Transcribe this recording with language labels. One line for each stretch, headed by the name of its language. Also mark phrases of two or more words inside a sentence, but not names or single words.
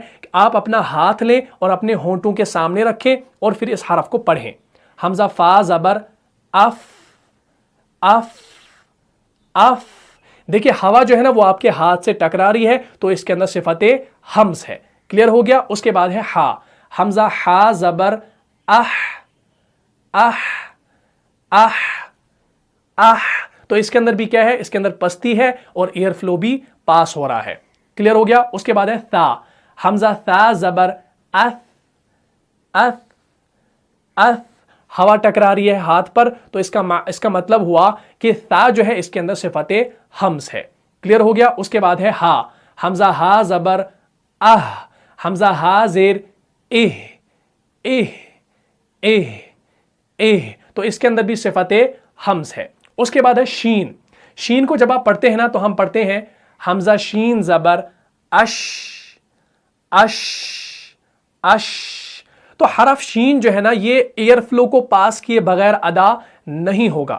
Urdu: آپ اپنا ہاتھ لیں اور اپنے ہونٹوں کے سامنے رکھیں اور پھر اس حرف کو پڑھیں۔ حمزہ فا زبر اف، اف، اف، دیکھیں ہوا جو ہے نا وہ آپ کے ہاتھ سے ٹکرا رہی ہے تو اس کے اندر صفت حمز ہے۔ کلیئر ہو گیا؟ اس کے بعد ہے ہا، حمزہ ہا زبر اح، اح، اح، اح، تو اس کے اندر بھی کیا ہے؟ اس کے اندر پستی ہے اور
English: air flow
Urdu: بھی پاس ہو رہا ہے۔ کلیئر ہو گیا؟ اس کے بعد ہے تا، حمزہ تا زبر اث، اث، اث، ہوا ٹکرا رہی ہے ہاتھ پر تو اس کا مطلب ہوا کہ تا جو ہے اس کے اندر صفت حمز ہے۔ کلیئر ہو گیا؟ اس کے بعد ہے ہا، حمزہ ہا زبر اہ، حمزہ ہا زیر اہ، اہ، اہ، اہ، تو اس کے اندر بھی صفت حمز ہے۔ اس کے بعد ہے شین۔ شین کو جب آپ پڑھتے ہیں نا تو ہم پڑھتے ہیں حمزہ شین زبر اش، اش، اش، تو حرف شین جو ہے نا یہ
English: air flow
Urdu: کو پاس کیے بغیر ادا نہیں ہوگا۔